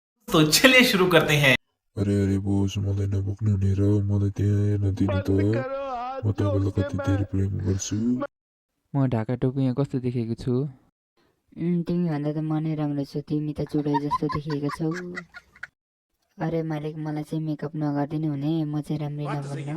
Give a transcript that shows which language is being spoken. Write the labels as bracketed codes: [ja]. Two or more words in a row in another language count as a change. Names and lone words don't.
[hi] तो चलिए शुरू करते हैं। [ne] अरे अरे बोस मलाई नबोक्नु हुने र मलाई त्यहाँ हेर्न दिनु त म तपाईँलाई कति धेरै प्रेम गर्छु। म ढाका टोपी यहाँ कस्तो देखेको छु? तिमीभन्दा त म नै राम्रो छु। तिमी त चुडै जस्तो देखिएको छौ। अरे मालिक, मलाई चाहिँ मेकअप नगरिदिनु हुने, म चाहिँ राम्रै नबन्न।